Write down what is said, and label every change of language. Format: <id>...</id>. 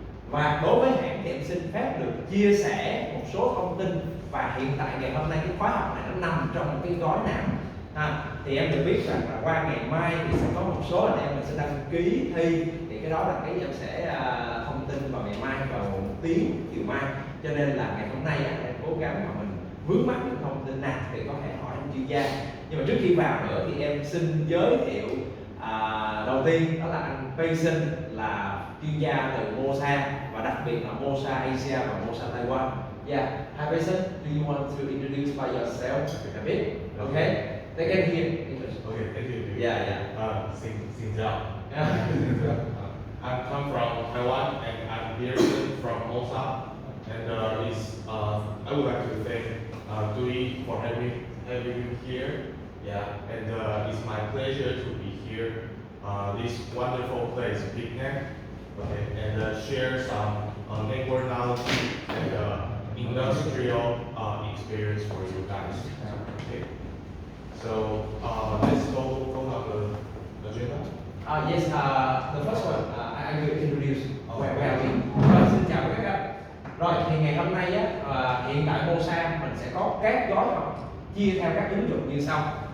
<vi>Và đối với hãng thì em xin phép được chia sẻ một số thông tin, và hiện tại ngày hôm nay cái khóa học này nó nằm trong một cái gói nào thì em được biết rằng là qua ngày mai thì sẽ có một số anh em mình sẽ đăng ký thi, thì cái đó là cái em sẽ thông tin vào ngày mai vào 1 tiếng chiều mai, cho nên là ngày hôm nay em cố gắng mà mình vướng mắc những thông tin nào thì có thể hỏi anh chuyên gia. Nhưng mà trước khi vào nữa thì em xin giới thiệu đầu tiên đó là anh Payson, là chuyên gia từ Mosa và đặc biệt là Mosa Asia và Mosa Taiwan.</vi> <en>Yeah, hi Payson, do you want to introduce by yourself a bit? Okay, take it here. Okay, thank you. Yeah.</en> <vi>Xin chào.</vi> <en>I come from Taiwan and I'm here from Mosa. And I would like to thank Dewey for having me here. Yeah, and it's my pleasure to be here. This wonderful place, Picnic, okay, and share some network knowledge and industrial experience for you guys. Okay. So let's go on the agenda. Yes, the first one I will introduce where are we.</en> <vi>Xin chào các anh. Rồi thì ngày hôm nay hiện tại Mosa mình sẽ có các gói học chia theo các ứng dụng như sau.</vi>